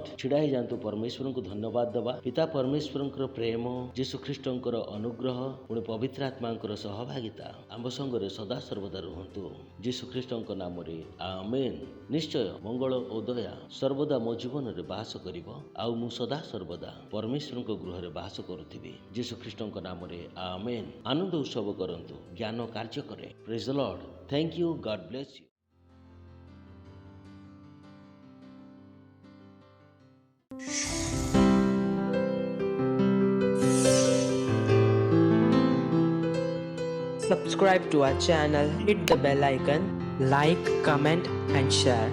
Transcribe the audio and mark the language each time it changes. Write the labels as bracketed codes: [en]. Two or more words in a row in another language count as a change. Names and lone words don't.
[or] ଛିଡ଼ା ହୋଇଯାଆନ୍ତୁ, ପରମେଶ୍ୱରଙ୍କୁ ଧନ୍ୟବାଦ ଦେବା। ପିତା ପରମେଶ୍ୱରଙ୍କର ପ୍ରେମ, ଯୀଶୁ ଖ୍ରୀଷ୍ଟଙ୍କର ଅନୁଗ୍ରହ, ପୁଣି ପବିତ୍ର ଆତ୍ମାଙ୍କର ସହଭାଗିତା ଆମ ସଙ୍ଗରେ ସଦା ସର୍ବଦା ରୁହନ୍ତୁ ଯୀଶୁ ଖ୍ରୀଷ୍ଟଙ୍କ ନାମରେ ଆମେନ୍। ନିଶ୍ଚୟ ମଙ୍ଗଳ ଓ ଦୟା ସର୍ବଦା ମୋ ଜୀବନରେ ବାସ କରିବ, ଆଉ ମୁଁ ସଦା ସର୍ବଦା ପରମେଶ୍ୱରଙ୍କ ଗୃହରେ ବାସ କରୁଥିବି ଯୀଶୁ ଖ୍ରୀଷ୍ଟଙ୍କ ନାମରେ ଆମେନ୍। ଆନନ୍ଦ ଉତ୍ସବ କରନ୍ତୁ, ଜ୍ଞାନ କାର୍ଯ୍ୟ କରେ। [en] Praise the Lord. Thank you. God bless you. Subscribe to our channel, hit the bell icon, like, comment and share.